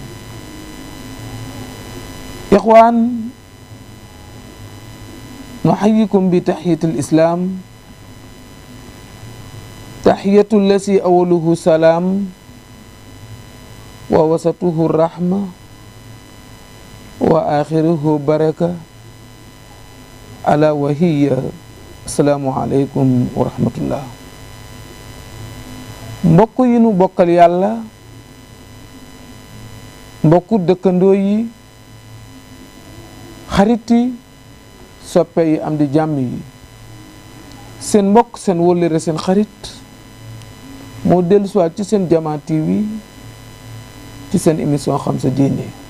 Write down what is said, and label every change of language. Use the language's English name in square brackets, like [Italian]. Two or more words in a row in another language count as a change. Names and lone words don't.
[Arabic] إخوان، نحييكم بتحية الإسلام، تحية التي أوله سلام ووسطه الرحمة وآخره بركة، ألا وهي السلام عليكم ورحمة الله. [Wolof] mbokk yi nu bokkal yàlla, mbokku dëkkandoo yi, xarit yi, soppe yi, am di jàmm yi, seen mbokk, seen wóllëre, seen xarit moo dellusiwaat ci seen Jamaa TV ci seen émission xam sa diine.